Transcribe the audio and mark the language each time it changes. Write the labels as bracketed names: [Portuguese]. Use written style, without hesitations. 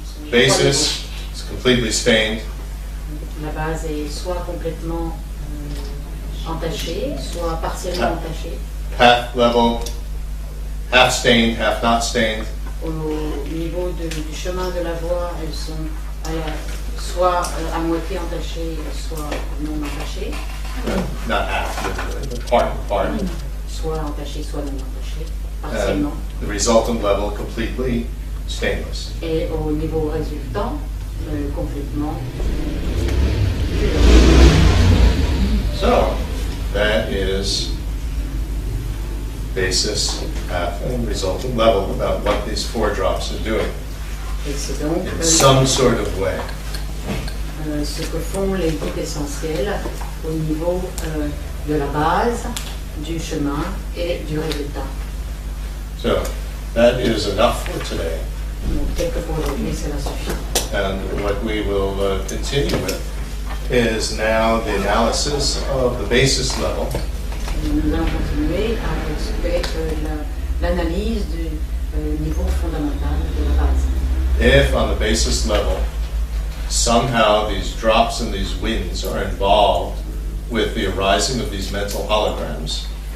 [English] Basis is completely stained. [French] La base est soit complètement entachée, soit partiellement entachée. [English] Path level, half stained, half not stained. [French] Au niveau du chemin de la voie, elles sont soit à moitié entachées, soit non entachées. [English] Not half, but part. [French] Soit entachées, soit non entachées, partiellement. [English] And the resultant level completely stainless. [French] Et au niveau résultant, complètement. [English] So, that is basis, path, and resultant level about what these four drops are doing [French] Et c'est donc [English] in some sort of way. [French] Ce que font les guides essentiels au niveau de la base, du chemin et du résultat. [English] So, that is enough for today. [French] Donc, peut-être pour aujourd'hui, cela suffit. [English] And what we will continue with is now the analysis of the basis level. [French] Nous allons continuer avec l'analyse du niveau fondamental de la base. [English] If on the basis level, somehow these drops and these winds are involved with the arising of these mental holograms,